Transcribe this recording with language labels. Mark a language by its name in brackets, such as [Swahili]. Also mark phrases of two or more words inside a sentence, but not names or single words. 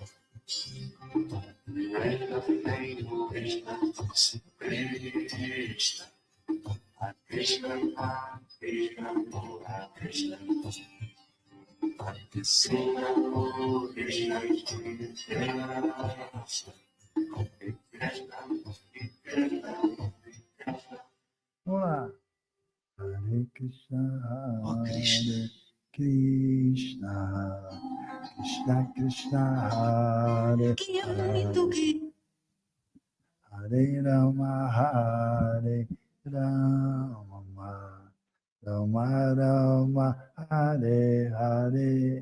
[Portuguese] Tu és o Senhor Supremo, a derradeira morada, a pessoa original, vamos lá. [Sanskrit] हरे कृष्ण, हरे कृष्ण, कृष्ण कृष्ण, हरे हरे, हरे राम, हरे राम, राम राम, हरे हरे,